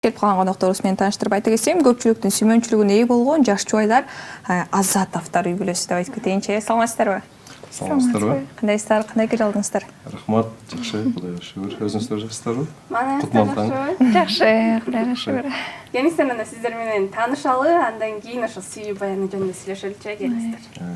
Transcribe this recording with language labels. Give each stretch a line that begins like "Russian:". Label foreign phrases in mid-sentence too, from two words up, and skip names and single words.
Kazakh: Келіп қалған қонақтарымыз мен таныштырып айта кетсем,
Kyrgyz: көпшіліктің сүймөнчүлүгүнө ээ болгон жаш жубайлар Азатовдор үй бүлөсү деп айтып кетейинчи. Саламатсыздарбы? Саламатсыздарбы? Кандайсыздар? Кандай кел алдыңыздар? Рахмат, жакшы, Кудайга шүгүр. Өзүңүздөр жакшысыздарбы? Жакшы, Кудайга шүгүр. Келиңиздер мына сиздер менен таанышалы, андан кийин ошо сүйүү баяны жөнүндө сүйлөшөлүчү, келиңиздер.